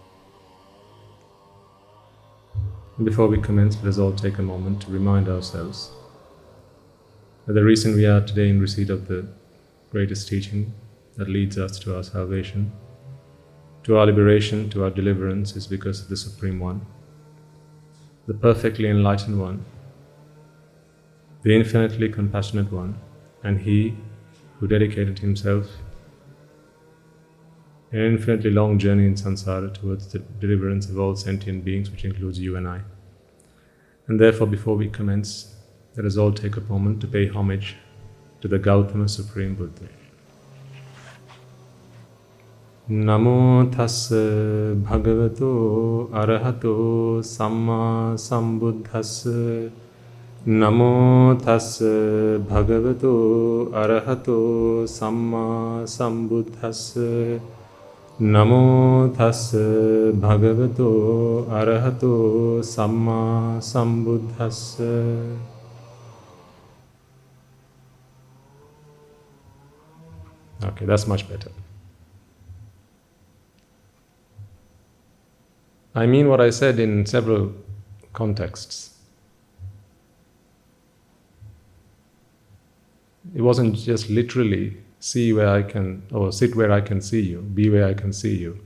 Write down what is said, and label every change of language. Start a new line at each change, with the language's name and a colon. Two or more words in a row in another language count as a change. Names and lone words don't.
English: And before we commence, let us all take a moment to remind ourselves that the reason we are today in receipt of the greatest teaching that leads us to our salvation, to our liberation, to our deliverance, is because of the Supreme One, the perfectly enlightened One, the infinitely compassionate One, and He who dedicated Himself in an infinitely long journey in samsara towards the deliverance of all sentient beings, which includes you and I. And therefore, before we commence, let us all take a moment to pay homage to the Gautama Supreme Buddha.
Pali: Namo tassa bhagavato arahato samma sambuddhassa. Namo tassa bhagavato arahato samma sambuddhassa. Namo tassa bhagavato arahato samma sambuddhassa.
English: Okay, that's much better. I mean what I said in several contexts. It wasn't just literally see where I can, or sit where I can see you, be where I can see you.